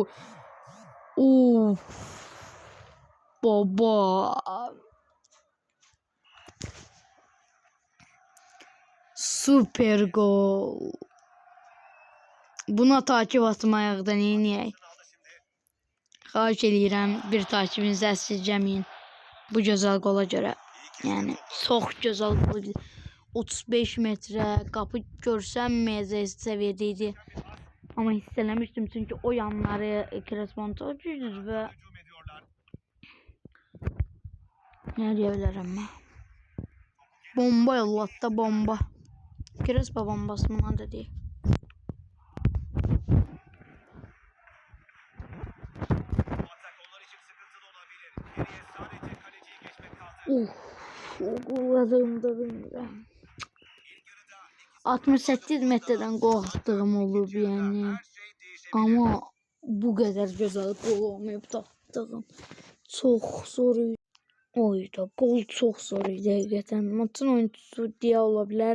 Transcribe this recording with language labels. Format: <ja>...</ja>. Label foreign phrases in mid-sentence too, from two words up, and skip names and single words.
<tr>Of. Baba. Süper gol.</tr> <az>Buna takip atmayaq da neyniyək?</az> <tr>Aldı şimdi.</tr> <az>Xahiş eləyirəm bir takibinizi əsirgəməyin bu gözəl qola görə. Yəni çox gözəl qol idi. 35 metrə qapı görsənməyəcək səviyyədə idi. Amma hiss eləmişdim çünki o yanları Crespo'nun çox güclüdür və</az> <tr>Hücum ediyorlar.</tr> <az>nə deyə bilərəm mən? Bomba yolladı bomba. Crespo bombası buna da deyil.</az> <tr>Bu atak onlar için sıkıntılı olabilir. Geriye sadece kaleciyi geçmek kaldı.</tr> <az>O qollarımda bilmirəm. 68 metreden gol attığım olub yəni.</az> <tr>Her şey değişebilir.</tr> <az>Amma bu qədər gözəl gol olmayıb da attığım. Çox zor idi. Oyda gol çox zor idi həqiqətən. Maçın oyuncusu deyə ola bilər.</az>